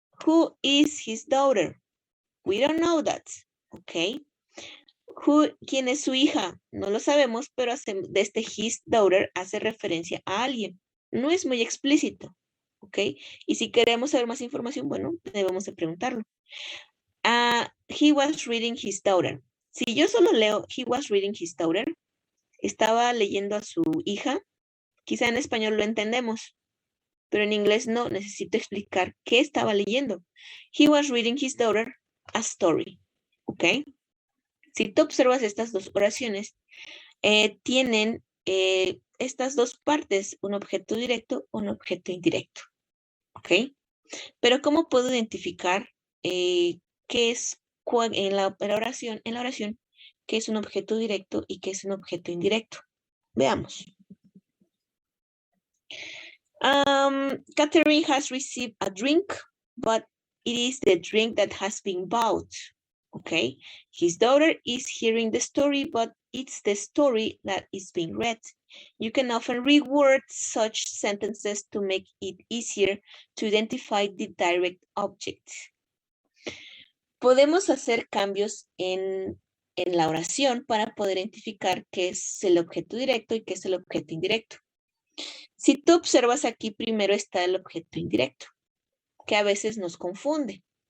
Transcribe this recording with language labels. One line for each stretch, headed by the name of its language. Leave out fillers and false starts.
English: Who is his daughter? We don't know that. ¿Ok?
Spanish: ¿Quién es su hija? No lo sabemos, pero desde
English: his daughter
Spanish: hace referencia a alguien. No es muy explícito. ¿Ok? Y si queremos saber más información, bueno, debemos de preguntarlo.
English: He was reading his daughter.
Spanish: Si yo solo leo
English: he was reading his daughter,
Spanish: estaba leyendo a su hija, quizá en español lo entendemos, pero en inglés no, necesito explicar qué estaba leyendo.
English: He was reading his daughter a story.
Spanish: ¿Ok? Si tú observas estas dos oraciones, tienen estas dos partes, un objeto directo, un objeto indirecto. ¿Ok? Pero ¿cómo puedo identificar qué es en la oración, qué es un objeto directo y qué es un objeto indirecto? Veamos.
English: Catherine has received a drink, but it is the drink that has been bought. Okay. His daughter is hearing the story, but it's the story that is being read. You can often reword such sentences to make it easier to identify the direct object.
Spanish: Podemos hacer cambios en la oración para poder identificar qué es el objeto directo y qué es el objeto indirecto. Si tú observas aquí, primero está el objeto indirecto, que a veces nos confunde.